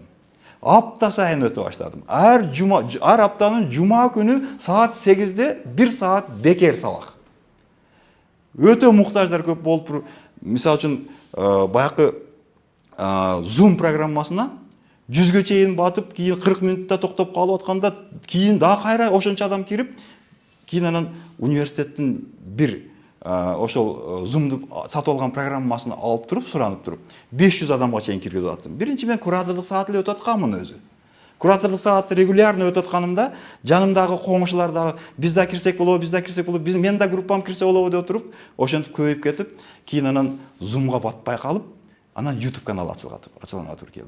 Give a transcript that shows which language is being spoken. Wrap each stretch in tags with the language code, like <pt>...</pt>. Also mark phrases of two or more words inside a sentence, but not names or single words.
<ky>Апта сайын өтө баштадым. Ар аптанын жума күнү саат 8-де 1 саат бекер сабак. Өтө муктаждар көп болуп, мисалы үчүн баякы Zoom программасына 100ге чейин батып, кейін 40 минутта тоқтап қалып атканда, кейін да кайра ошончо адам кирип, кейін анан университеттин бир ошол Zoom'ду сатып алган программасын алып туруп, суранып туруп, 500 адамга чейин киргизип аттым. Биринчи мен кураторлук саат эле өтүп атканмын өзү. Кураторлук саатты регулярно өтүп атканымда, жанымдагы коңшулар дагы биз да кирсек болобу, мен да группам кирсе болобу деп туруп, ошентип көбөйүп кетип, кийин анан Zoom'га батпай калып, анан YouTube канал ачылган тур келди.</ky>